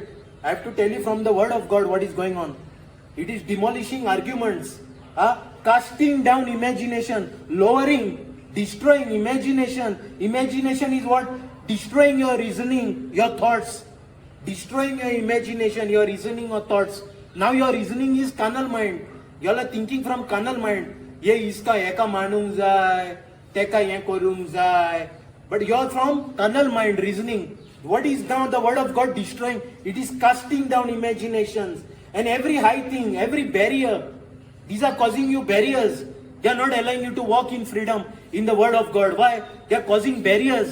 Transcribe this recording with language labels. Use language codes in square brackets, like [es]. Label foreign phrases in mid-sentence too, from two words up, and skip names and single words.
[en] I have to tell you from the word of God what is going on. It is demolishing arguments, casting down imagination, lowering, destroying imagination. Imagination is what? Destroying your reasoning, your thoughts. Destroying your imagination, your reasoning or thoughts. Now your reasoning is carnal mind. You all are thinking from carnal mind. [hi] ये इसका [kok] एका मानूंक जाय, तेका ये करूंक जाय. [en] But you are from carnal mind reasoning. What is now the word of God destroying? It is casting down imaginations and every high thing, every barrier. These are causing you barriers. They are not allowing you to walk in freedom in the word of God. Why? They are causing barriers.